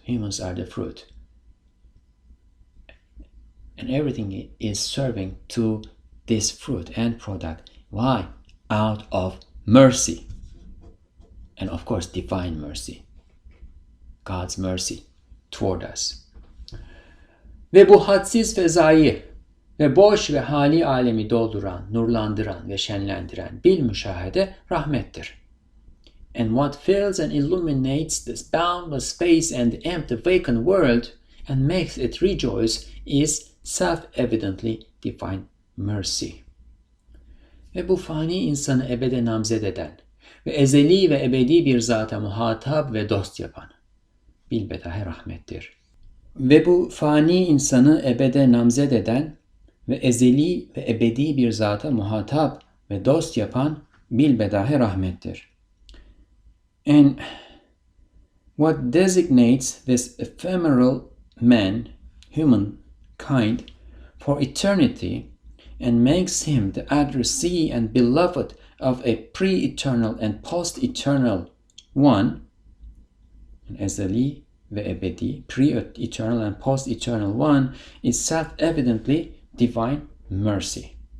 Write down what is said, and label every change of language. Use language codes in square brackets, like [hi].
[en] Humans are the fruit. And everything is serving to this fruit and product. Why? Out of mercy. And of course, divine mercy. God's mercy toward us. [tr] Ve bu hadsiz fezayı ve boş ve hali alemi dolduran, nurlandıran ve şenlendiren bil müşahede rahmettir. [en] And what fills and illuminates this boundless space and the empty vacant world and makes it rejoice is self-evidently divine mercy. [tr] Ve bu fani insanı ebede namzed eden ve ezeli ve ebedi bir zata muhatap ve dost yapan bilbedahe rahmettir. Ve bu fani insanı ebede namzed eden ve ezeli ve ebedi bir zata muhatap ve dost yapan bilbedahe rahmettir. [en] And what designates this ephemeral man, humankind, for eternity and makes him the addressee and beloved of a pre-eternal and post-eternal one, and [tr] ezeli ve ebedi, [en] pre-eternal and post-eternal one, is self-evidently divine mercy.